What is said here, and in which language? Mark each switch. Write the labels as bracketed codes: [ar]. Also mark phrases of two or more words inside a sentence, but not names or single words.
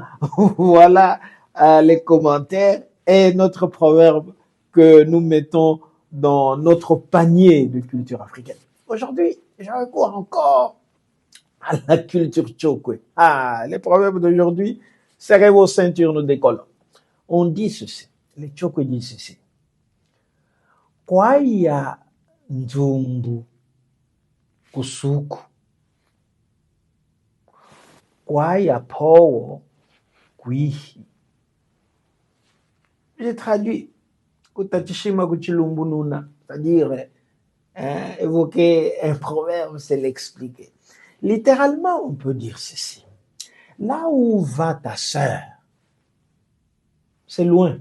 [fr] Voilà les commentaires et notre proverbe que nous mettons dans notre panier de culture africaine. Aujourd'hui, je recours encore à la culture Tchokwe. Ah, les proverbes d'aujourd'hui, serrez vos ceintures, nous décollons. On dit ceci, les Tchokwe disent ceci. [cjk] Kwaya nzumbu kusuku. Kwaya powo kwihi. [fr] J'ai traduit [cjk] Kutachishima kuchilumbu nuna, [fr] c'est-à-dire évoquer un proverbe, c'est l'expliquer. Littéralement, on peut dire ceci. Là où va ta sœur, c'est loin.